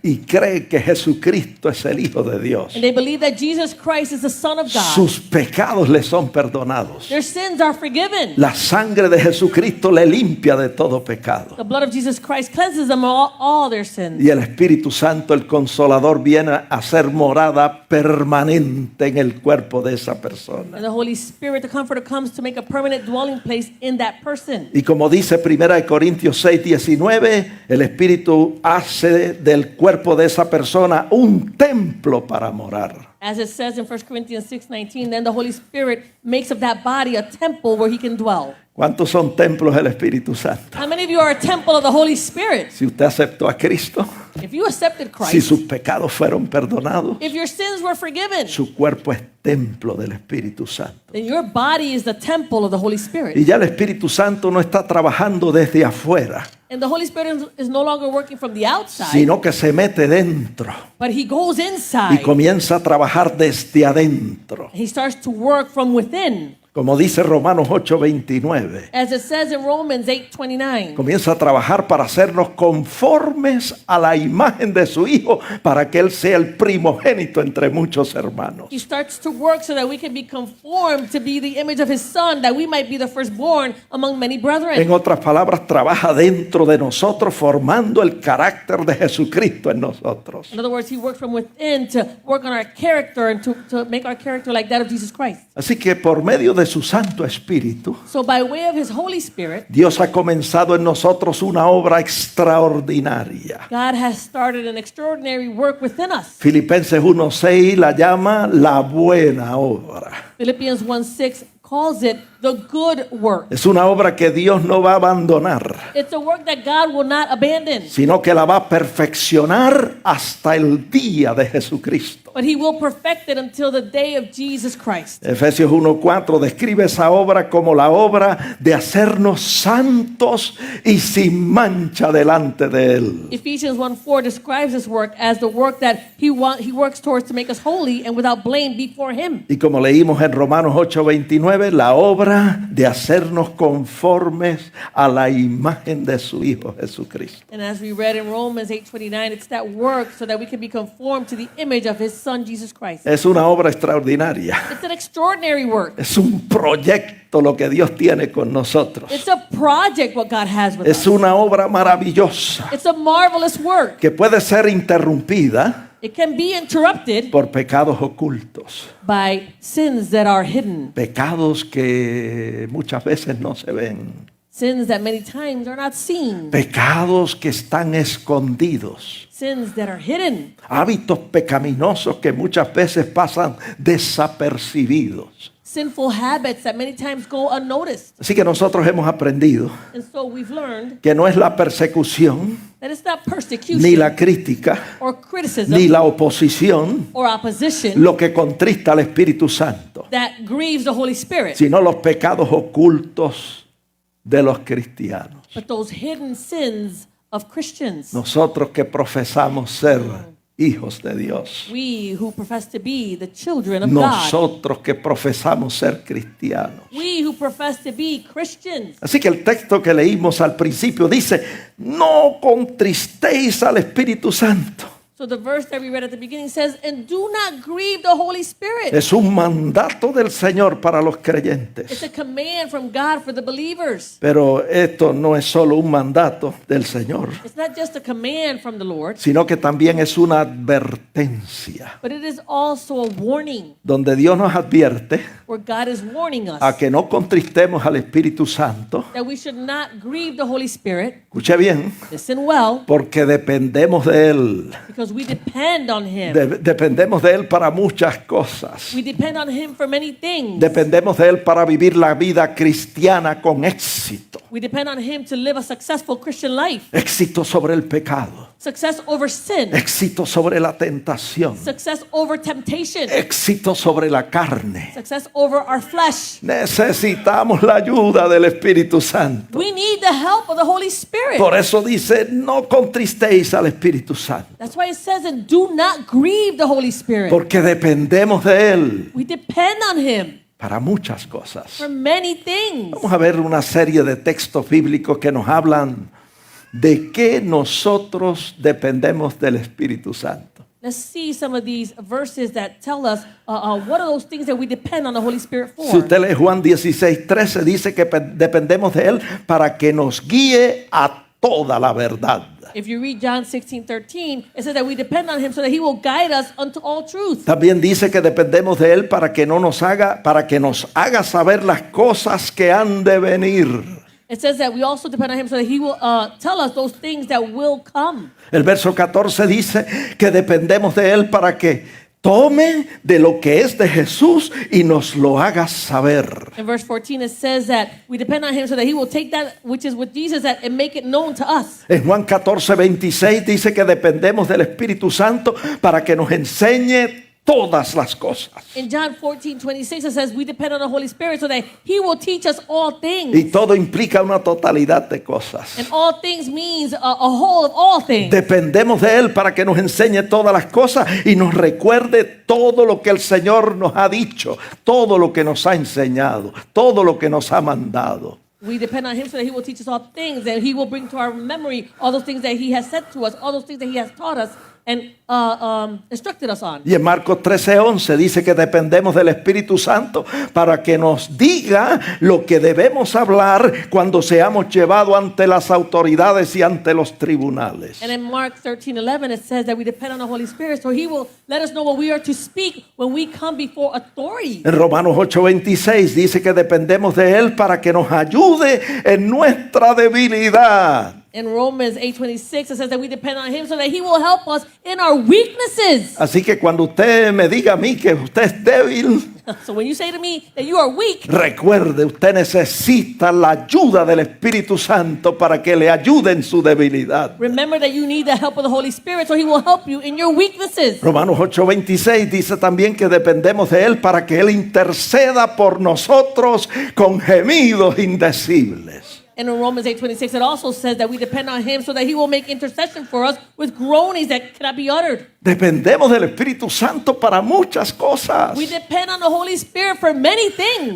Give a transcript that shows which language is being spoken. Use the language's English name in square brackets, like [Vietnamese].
[Spanish] y cree que Jesucristo es el Hijo de Dios, [English] and they believe that Jesus Christ is the Son of God, [Spanish] sus pecados le son perdonados. [English] their sins are forgiven. [Spanish] La sangre de Jesucristo le limpia de todo pecado. [English] The blood of Jesus Christ cleanses them all their sins. [Spanish] Y el Espíritu Santo, el Consolador, viene a ser morada permanente en el cuerpo de esa persona. [English] And the Holy Spirit, the Comforter, comes to make a permanent dwelling place in that person. [Spanish] Y como dice 1 Corintios 6:19, el Espíritu hace del cuerpo de esa persona un templo para morar. [English] As it says in 1 Corinthians 6:19, then the Holy Spirit makes of that body a temple where he can dwell. [Spanish] ¿Cuántos son templos del Espíritu Santo? [English] How many of you are a temple of the Holy Spirit? [Spanish] Si usted aceptó a Cristo, [English] If you accepted [Spanish] si [English] Christ, [Spanish] sus pecados fueron perdonados, [English] if your sins were forgiven, [Spanish] su cuerpo es templo del Espíritu Santo. [English] then your body is the temple of the Holy [Spanish] Y [English] Spirit. [Spanish] ya el Espíritu Santo no está trabajando desde afuera, [English] And the Holy Spirit is no longer working from the outside, [Spanish] sino que se mete dentro [English] but he goes [Spanish] y [English] inside. [Spanish] comienza a trabajar desde adentro. [English] He starts to work from within. [Spanish] Como dice Romanos 8:29, [English] As it says in Romans 8:29, [Spanish] comienza a trabajar para hacernos conformes a la imagen de su Hijo, para que Él sea el primogénito entre muchos hermanos. [English] he starts to work so that we can be conformed to be the image of his Son, that we might be the firstborn among many brethren. [Spanish] En otras palabras, trabaja dentro de nosotros, formando el carácter de Jesucristo en nosotros. [English] In other words, he works from within to work on our character and to make our character like that of Jesus Christ. [Spanish] Así que por medio de su Santo Espíritu, [English] So by way of his Holy Spirit, [Spanish] Dios ha comenzado en nosotros una obra extraordinaria. [English] God has started an extraordinary work within us. [Spanish] Filipenses 1:6 la llama la buena obra. [English] Philippians 1:6 calls it the good work. [Spanish] Es una obra que Dios no va a abandonar, [English] It's a work that God will not abandon, [Spanish] sino que la va a perfeccionar hasta el día de Jesucristo. [English] but he will perfect it until the day of Jesus Christ. [Spanish] Efesios 1:4 describe esa obra como la obra de hacernos santos y sin mancha delante de Él. [English] Ephesians 1:4 describes this work as the work that he works towards to make us holy and without blame before him. [Spanish] Y como leímos en Romanos 8:29, la obra de hacernos conformes a la imagen de su Hijo Jesucristo. [English] And as we read in Romans 8:29, it's that work so that we can be conformed to the image of his Son, Jesus Christ. [Spanish] Es una obra extraordinaria. [English] It's an extraordinary work. [Spanish] Es un proyecto lo que Dios tiene con nosotros. [English] It's a project what God has with [Spanish] Es [English] us. [Spanish] una obra maravillosa [English] It's a marvelous work. [Spanish] que puede ser interrumpida [English] It can be interrupted [Spanish] por pecados ocultos, [English] by sins that are hidden, [Spanish] pecados que muchas veces no se ven, [English] sins that many times are not seen, [Spanish] pecados que están escondidos, [English] sins that are hidden, [Spanish] hábitos pecaminosos que muchas veces pasan desapercibidos. [English] sinful habits that many times go unnoticed. [Spanish] Así que nosotros hemos aprendido [English] And so we've learned [Spanish] que no es la persecución, [English] that it's not persecution [Spanish] ni la crítica, [English] or criticism [Spanish] ni la oposición [English] or opposition [Spanish] lo que contrista al Espíritu Santo, [English] that grieves the Holy Spirit, [Spanish] sino los pecados ocultos de los cristianos. [English] but those hidden sins of Christians. [Spanish] Nosotros que profesamos ser hijos de Dios, [English] We who profess to be the children of God. [Spanish] nosotros que profesamos ser cristianos. [English] We who profess to be Christians. [Spanish] Así que el texto que leímos al principio dice, no contristéis al Espíritu Santo. [English] So the verse that we read at the beginning says, and do not grieve the Holy Spirit. [Spanish] Es un mandato del Señor para los [English] It's [Spanish] creyentes. [English] a command from God for the believers. [Spanish] Pero esto no es solo un mandato del Señor, [English] It's not just a command from the Lord, [Spanish] sino que también es una advertencia, [English] but it is also a warning [Spanish] donde Dios nos advierte [English] where God is warning us [Spanish] a que no contristemos al Espíritu Santo. [English] that we should not grieve the Holy Spirit. [Spanish] Escuche bien, [English] Listen well, [Spanish] porque dependemos de Él. [English] because we depend on Him. [Spanish] Dependemos de Él para muchas cosas. [English] We depend on Him for many things. [Spanish] Dependemos de Él para vivir la vida cristiana con éxito. [English] We depend on Him to live a successful Christian life. [Spanish] Éxito sobre el pecado. [English] Success over sin. [Spanish] Éxito sobre la tentación. [English] Success over temptation. [Spanish] Éxito sobre la carne. [English] Success over our flesh. [Spanish] Necesitamos la ayuda del Espíritu Santo. [English] We need the help of the Holy Spirit. [Spanish] Por eso dice, no contristéis al Espíritu Santo. [English] That's why it says, and do not grieve the Holy Spirit. [Spanish] Porque dependemos de Él [English] We depend on Him [Spanish] para muchas cosas. [English] for many things. [Spanish] Vamos a ver una serie de textos bíblicos que nos hablan de que nosotros dependemos del Espíritu Santo. [English] Let's see some of these verses that tell us what are those things that we depend on the Holy Spirit for. [Spanish] Si usted lee Juan 16:13, dice que dependemos de Él para que nos guíe a toda la verdad. [English] If you read John 16:13, it says that we depend on Him so that He will guide us unto all truth. [Spanish] También dice que dependemos de Él para que nos haga saber las cosas que han de venir. [English] It says that we also depend on Him so that He will tell us those things that will come. [Spanish] El verso 14 dice que dependemos de Él para que tome de lo que es de Jesús y nos lo haga saber. [English] In verse 14, it says that we depend on him so that he will take that which is with Jesus and make it known to us. [Spanish] En Juan 14:26 dice que dependemos del Espíritu Santo para que nos enseñe todas las cosas. [English] In John 14:26, it says we depend on the Holy Spirit so that he will teach us all things. [Spanish] Y todo implica una totalidad de cosas. [English] And all things means a whole of all things. [Spanish] Dependemos de Él para que nos enseñe todas las cosas y nos recuerde todo lo que el Señor nos ha dicho, todo lo que nos ha enseñado, todo lo que nos ha mandado. [English] We depend on him so that he will teach us all things, and he will bring to our memory all those things that he has said to us, all those things that he has taught us and instructed us on. [Spanish] Y en Marcos 13:11 dice que dependemos del Espíritu Santo para que nos diga lo que debemos hablar cuando seamos llevados ante las autoridades y ante los tribunales. [English] And in Mark 13:11 it says that we depend on the Holy Spirit so he will let us know what we are to speak when we come before authority. [Spanish] En Romanos 8:26 dice que dependemos de Él para que nos ayude en nuestra debilidad. [English] In Romans 8:26 it says that we depend on him so that he will help us in our weaknesses. [Spanish] Así que cuando usted me diga a mí que usted es débil, [English] So when you say to me that you are weak, [Spanish] recuerde, usted necesita la ayuda del Espíritu Santo para que le ayude en su debilidad. [English] remember that you need the help of the Holy Spirit so he will help you in your weaknesses. [Spanish] Romanos 8:26 dice también que dependemos de Él para que Él interceda por nosotros con gemidos indecibles. [English] And in Romans 8:26, it also says that we depend on him so that he will make intercession for us with groanings that cannot be uttered. [Spanish] Dependemos del Espíritu Santo para muchas cosas. [English] We depend on the Holy Spirit for many things.